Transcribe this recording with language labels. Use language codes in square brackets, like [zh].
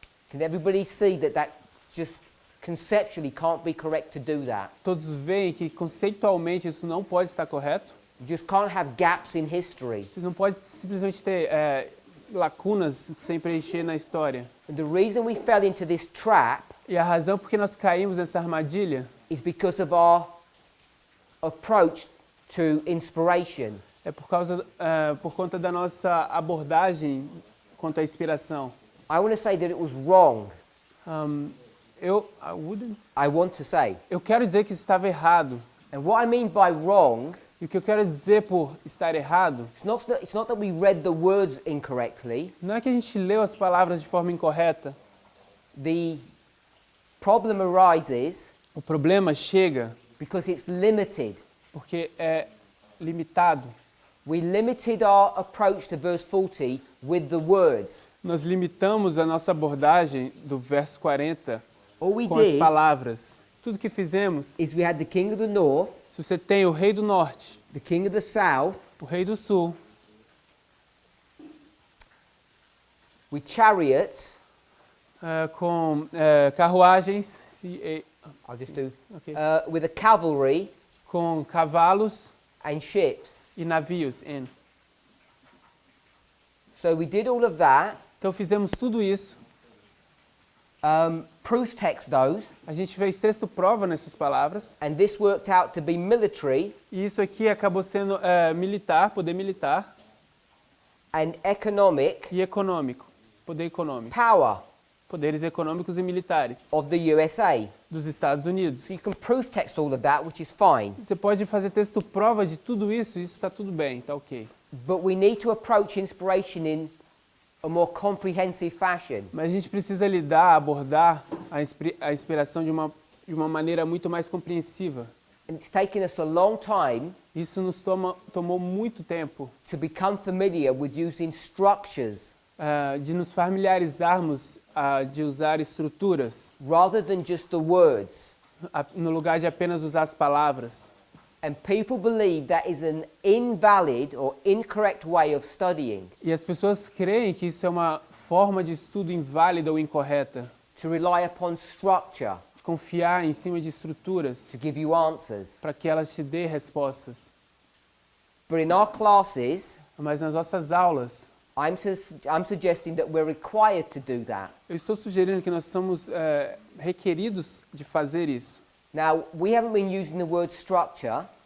[en] can everybody see that that just conceptually can't be correct to do that? [pt] Todos veem que conceitualmente isso não pode estar correto. [en] You just can't have gaps in history. [pt] Você não pode simplesmente ter lacunas sem preencher na história. [en] And the reason we fell into this trap [pt] E a razão por que nós caímos nessa armadilha [en] is because of our approach to inspiration. [pt] é por conta da nossa abordagem quanto à inspiração. [en] I want to say that it was wrong. I I want to say. [pt] eu quero dizer que isso estava errado. [en] And what I mean by wrong, [pt] E o que eu quero dizer por estar errado [en] it's not that we read the words incorrectly. [pt] não é que a gente leu as palavras de forma incorreta. [en] The problem arises [pt] O problema chega [en] because it's limited. [pt] porque é limitado. [en] We limited our approach to verse 40 with the words. [pt] Nós limitamos a nossa abordagem do verso 40 [en] All we [pt] com as [en] did [pt] palavras. Tudo que fizemos, [en] is we had the king of the north, [pt] se você tem o rei do norte, [en] the king of the south, [pt] o rei do sul, [en] with chariots. [pt] com carruagens, [en] I'll just do. [pt] ok, [en] With a cavalry [pt] com cavalos [en] and ships. [pt] e navios. [en] So we did all of that. [pt] Então fizemos tudo isso. [en] Proof text those, [pt] A gente fez texto prova nessas palavras. [en] and this worked out to be military [pt] E isso aqui acabou sendo militar, poder militar [en] and economic [pt] e econômico. Poder econômico. [en] power [pt] Poderes econômicos e militares [en] of the USA. [pt] dos Estados Unidos. [en] So you can proof text all of that, which is fine. [pt] Você pode fazer texto prova de tudo isso, isso está tudo bem, está ok. [en] But we need to approach inspiration in a more comprehensive fashion. [pt] Mas a gente precisa abordar a inspiração de uma maneira muito mais compreensiva. [en] And it's taken us a long time [pt] Isso nos tomou muito tempo [en] to become familiar with using structures [pt] de nos familiarizarmos de usar estruturas [en] rather than just the words. [pt] no lugar de apenas usar as palavras. [en] And people believe that is an invalid or incorrect way of studying, [pt] E as pessoas creem que isso é uma forma de estudo inválida ou incorreta, [en] to rely upon structure [pt] de confiar em cima de estruturas [en] to give you answers. [pt] para que elas te dê respostas. [en] But in our classes, [pt] Mas nas nossas aulas, [en] I'm suggesting that we're required to do that. [pt] eu estou sugerindo que nós somos requeridos de fazer isso. [en] Now, we haven't been using the word structure,